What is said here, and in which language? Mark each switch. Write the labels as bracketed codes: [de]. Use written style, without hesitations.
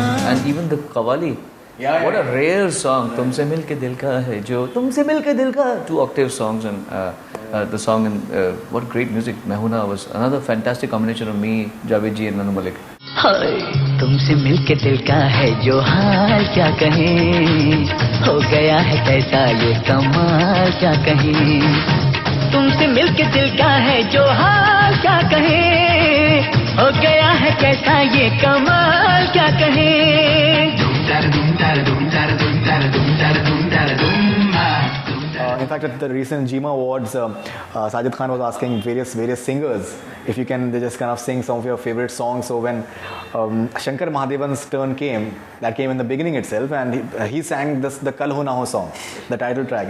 [en] And even the Qawwali, what a rare song. [hi] तुमसे मिलके दिल का है जो, तुमसे मिलके दिल का, [en] 2 octave songs, and the song, and what great music. Main Hoon Na was another fantastic combination of me, Javed ji and Anu Malik. [hi] हाय तुमसे मिलके दिल का है जो हाल क्या कहें, हो गया है कैसा ये कमाल क्या कहें. तुमसे मिलके दिल का है जो हाल क्या कहें, हो गया है कैसा ये कमाल क्या कहें. [en] In fact, at the recent Jima Awards, Sajid Khan was asking various singers if you can just kind of sing some of your favorite songs. So when Shankar Mahadevan's turn came, that came in the beginning itself, and he sang the Kal Ho Na Ho song, the title track.